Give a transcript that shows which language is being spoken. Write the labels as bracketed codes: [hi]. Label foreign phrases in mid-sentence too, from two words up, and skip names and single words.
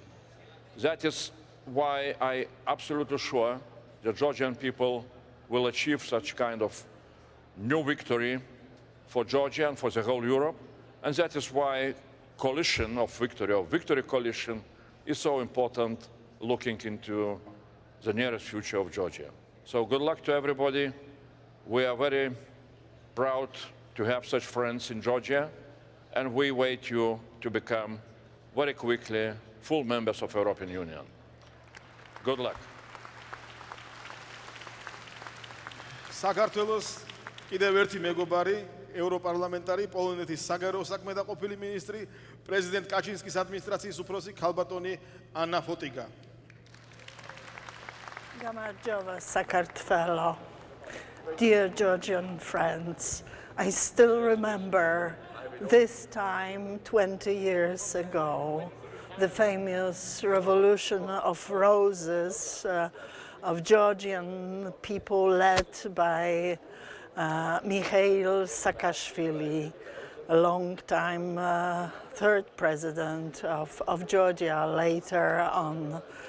[en] That is why I'm absolutely sure the Georgian people will achieve such kind of new victory for Georgia and for the whole Europe, and that is why coalition of victory, or victory coalition, is so important looking into the nearest future of Georgia. So good luck to everybody. We are very proud to have such friends in Georgia, and we wait you to become very quickly full members of the European Union. Good luck. [ka] საქართველოს კიდევ ერთი მეგობარი, ევროპარლამენტარი, პოლონეთის საგარეო საქმეთა ყოფილი მინისტრი, პრეზიდენტ კაჩინსკის ადმინისტრაციის უფროსი ქალბატონი ანა ფოტიგა. გამარჯობა, საქართველო. [en] Dear Georgian friends, I still remember this time 20 years ago, the famous revolution of roses of Georgian people led by Mikhail Saakashvili, a long-time third president of Georgia later on.